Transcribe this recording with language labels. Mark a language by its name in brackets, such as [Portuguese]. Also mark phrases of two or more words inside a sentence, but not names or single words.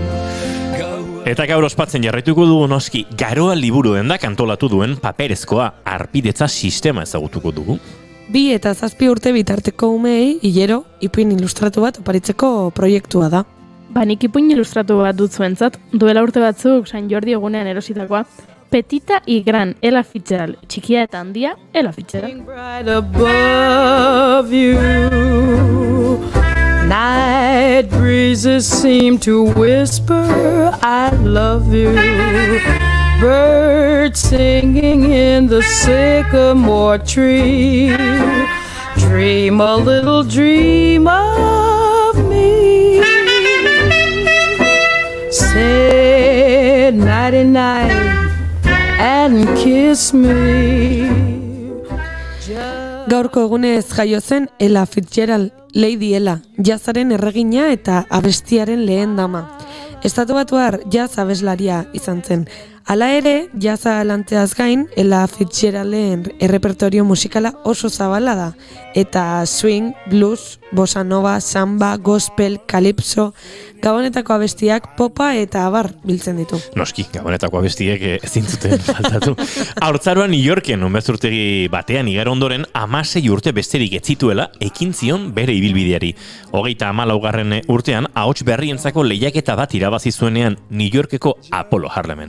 [Basque] Eta gaur ospatzen jarraituko dugu noski Garoa liburu dendak antolatu duen paperezkoa harpidetza sistema ezagutuko dugu. 2 eta 7 urte bitarteko umei hilero ipuin ilustratu bat oparitzeko proiektua da. Nik ipuin ilustratu bat dut zuentzat, duela urte batzuk San Jordi egunean erositakoa, Petita y Gran, Ella Fitzgerald, txikia eta handia, Ella Fitzgerald. [English] Right above you, night breezes seem to whisper, I love you. Birds singing in the sycamore tree, dream a little dream of me. Say nighty-night and kiss me. [Basque] Gaurko egunez jaio zen Ella Fitzgerald, Lady Ella, jazzaren erregina eta abestiaren lehen dama. Estatubatuar jazz abeslaria izan zen. Hala ere, jazza lanteaz gain, Ella Fitzgeralden errepertorio musikala oso zabala da. Eta swing, blues, bossa nova, samba, gospel, calypso, gabonetako abestiak popa eta abar biltzen ditu. Noski, gabonetako abestiek ezin zuten faltatu. Haurtzaroan New Yorken onbezurtegi batean igaro ondoren 16 urte besterik ez zituela ekin zion bere ibilbideari. 34. urtean ahots berrientzako lehiaketa bat irabazi zuenean New Yorkeko Apollo Harlemen.